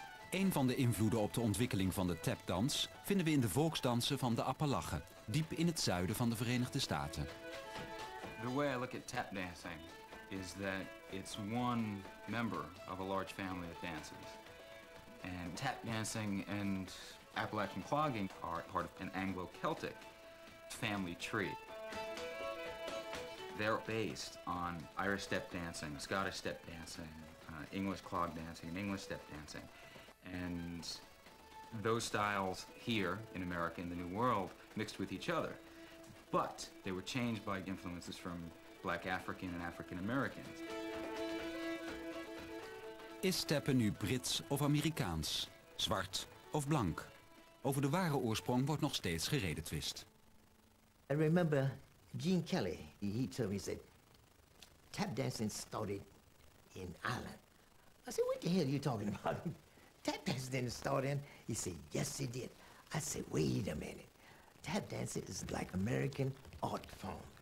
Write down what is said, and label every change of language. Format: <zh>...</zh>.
<nl>Een van de invloeden op de ontwikkeling van de tapdans vinden we in de volksdansen van de Appalachen, diep in het zuiden van de Verenigde Staten.</nl> <en>The way I look at tap dancing is that it's one member of a large family of dances. And tap dancing and Appalachian clogging are part of an Anglo-Celtic family tree. They're based on Irish step dancing, Scottish step dancing, English clog dancing, and English step dancing. And those styles here in America, in the New World, mixed with each other. But they were changed by influences from Black African and African Americans.</en> <nl>Is steppen nu Brits of Amerikaans? Zwart of blank? Over de ware oorsprong wordt nog steeds geredetwist.</nl> <en>I remember Gene Kelly, he told me, he said, tap dancing started in Ireland. I said, what the hell are you talking about? Tap dancing didn't start in. He said, yes, it did. I said, wait a minute. Tap dancing is like American art form.</en>